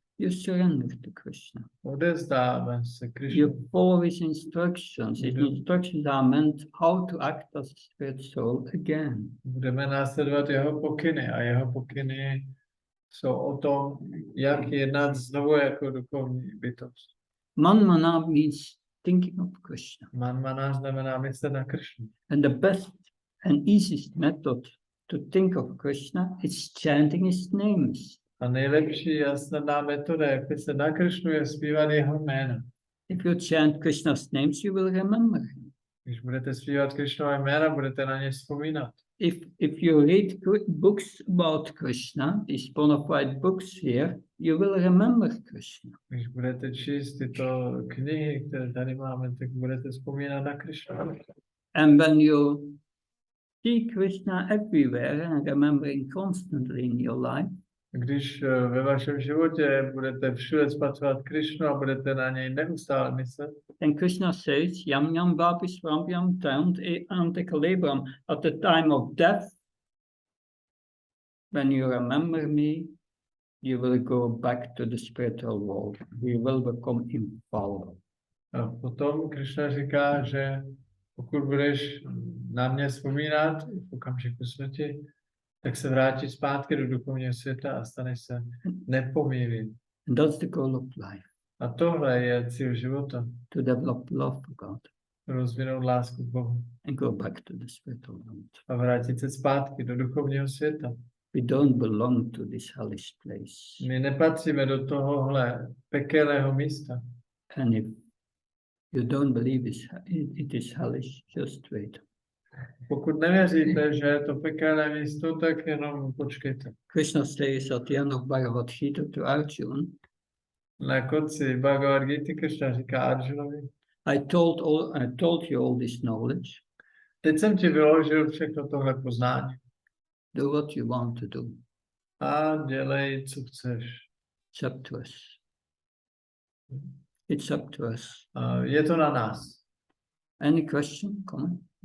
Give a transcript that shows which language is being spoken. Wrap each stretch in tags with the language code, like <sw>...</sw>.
<en>You surrender to Krishna.</en> <cs>Odezdáme se Krishnu.</cs> <en>You follow his instructions. His instructions are meant how to act as a spirit soul again.</en> <cs>Budeme následovat jeho pokyny a jeho pokyny jsou o tom, jak jednat znovu jako duchovní bytost.</cs> <en>Manmana means thinking of Krishna.</en> <cs>Manmana znamená myslet na Krishnu.</cs> <en>And the best and easiest method to think of Krishna is chanting his names.</en> <cs>A nejlepší a snadná metoda, jak se na Krišnu, je zpívat jeho jméno.</cs> <en>If you chant Krishna's names, you will remember him.</en> <cs>Když budete zpívat Krišnova jména, budete na ně vzpomínat.</cs> <en>If you read books about Krishna, these bona fide books here, you will remember Krishna.</en> <cs>Když budete číst tyto knihy, které tady máme, tak budete vzpomínat na Krišnu.</cs> <en>And when you see Krishna everywhere and remembering constantly in your life,</en> <cs>Když ve vašem životě budete všude spatřovat Krišnu a budete na něj neustále myslet,</cs> <en>then Krishna says, Yam Yam Bprs Yam Ante Kalebram, at the time of death, when you remember me, you will go back to the spiritual world. You will become infallible.</en> <cs>a potom Krišna říká, že pokud budeš na mě vzpomínat v okamžiku smrti, tak se vrátí zpátky do duchovního světa a staneš se nepomíjivým.</cs> <en>And that's the goal of life,</en> <cs>A tohle je cíl života.</cs> <en>to develop love for God</en> <cs>Rozvinout lásku k Bohu</cs> <en>and go back to the spiritual world.</en> <cs>a vrátit se zpátky do duchovního světa.</cs> <en>We don't belong to this hellish place.</en> <cs>My nepatříme do tohohle pekelného místa.</cs> <en>And if you don't believe it is hellish, just wait.</en> <cs>Pokud nevěříte, že je to pekelné místo, tak jenom počkejte.</cs> <en>Krishna says at the end of Bhagavad Gita to Arjuna,</en> <cs>Na konci Bhagavad Gita Krishna říká Arjunovi,</cs> <en>I told you all this knowledge.</en> <cs>teď jsem ti vyložil všechno tohle poznání</cs> <en>Do what you want to do.</en> <cs>a dělej, co chceš.</cs> <en>It's up to us. It's up to us.</en> <cs>Je to na nás.</cs> <en>Any question, comment?</en>